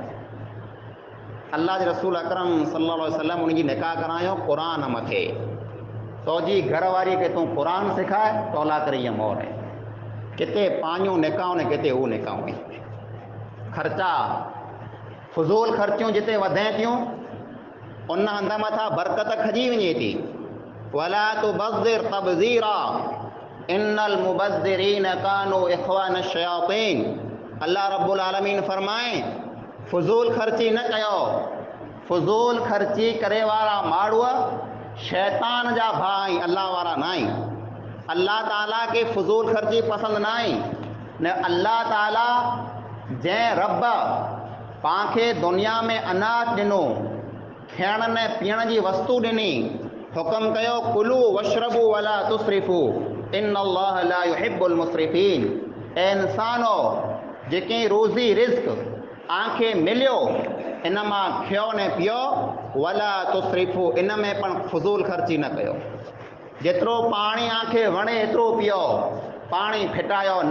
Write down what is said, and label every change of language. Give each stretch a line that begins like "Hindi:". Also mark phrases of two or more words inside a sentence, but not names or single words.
Sindhi: अल्लाह जे रसूल अकरम
Arabic: صلى الله عليه وسلم
Sindhi: उनजी निकाह करायो क़ुरान मथे सौजी घर वारी खे तूं क़ुरान सिखाए तौला करे इहा मोहर आहे। किथे पानियूं निकाऊं ने किथे हू निकाऊं। ख़र्चा फुज़ूल ख़र्चियूं जिते वधे थियूं उन हंध मथां बरकत खजी वञे थी।
Arabic: ولا تبذر تبذيرا إن المبذرين كانوا إخوان الشياطين.
Sindhi: अल्लाह
Arabic: رب العالمين
Sindhi: फरमाए फुज़ूल ख़र्ची न कयो। फुज़ूल ख़र्ची करे वारा माण्हू शैतान जा भाई अल्लाह वारा न आहिनि। अल्लाह ताला खे फुज़ूल ख़र्ची पसंदि न आहे न। अल्लाह ताला जंहिं रब पांखे दुनिया में अनाज ॾिनो खाइण ने पीअण जी वस्तु ॾिनी हुकुम कयो
Arabic: كلوا واشربوا ولا تسرفوا إن الله لا يحب المسرفين.
Sindhi: ए इंसानो जेके रोज़ी रिज़्क आंखे मिलियो इन मां खियो ने पियो
Arabic: ولا تسرفوا
Sindhi: इन में पण फुज़ूल ख़र्ची न कयो। जेतिरो पाणी आंखे वणे एतिरो पियो पाणी फिटायो न।